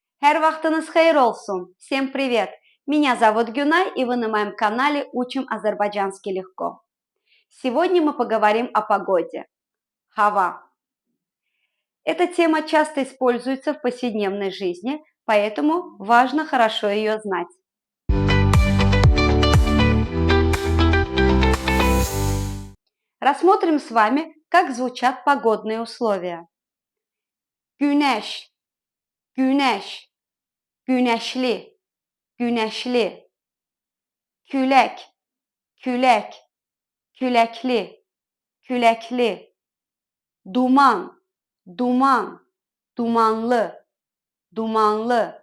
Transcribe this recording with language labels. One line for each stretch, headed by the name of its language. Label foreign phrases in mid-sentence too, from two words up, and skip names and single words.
Azerbaijani: Her vaxtınız xeyir olsun.
Russian: Всем привет! Меня зовут Гюнай, и вы на моем канале «Учим азербайджанский легко». Сегодня мы поговорим о погоде.
Azerbaijani: Хава.
Russian: Эта тема часто используется в повседневной жизни, поэтому важно хорошо ее знать. Рассмотрим с вами, как звучат погодные условия.
Azerbaijani: Güneş, güneş, güneşli, güneşli. Külək, külək, küləkli, küləkli. Duman, duman, dumanlı, dumanlı.